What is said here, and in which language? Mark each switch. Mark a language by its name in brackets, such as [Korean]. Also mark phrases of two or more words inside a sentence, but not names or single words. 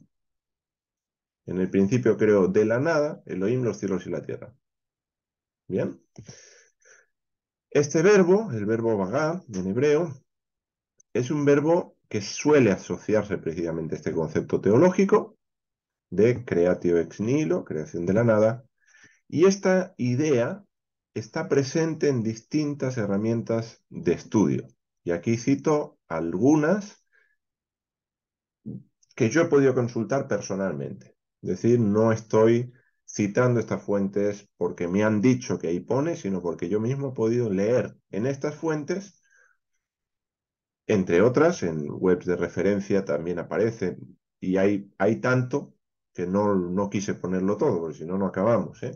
[Spanish] En el principio creó de la nada Elohim los cielos y la tierra. Bien. Este verbo, el verbo vagá en hebreo, es un verbo que suele asociarse precisamente a este concepto teológico de [Latin] creatio ex nihilo, [Spanish] creación de la nada, y esta idea está presente en distintas herramientas de estudio. Y aquí cito algunas que yo he podido consultar personalmente. Es decir, no estoy citando estas fuentes porque me han dicho que ahí pone, sino porque yo mismo he podido leer en estas fuentes, entre otras, en webs de referencia también aparecen, y hay tanto que no quise ponerlo todo, porque si no, no acabamos, ¿eh?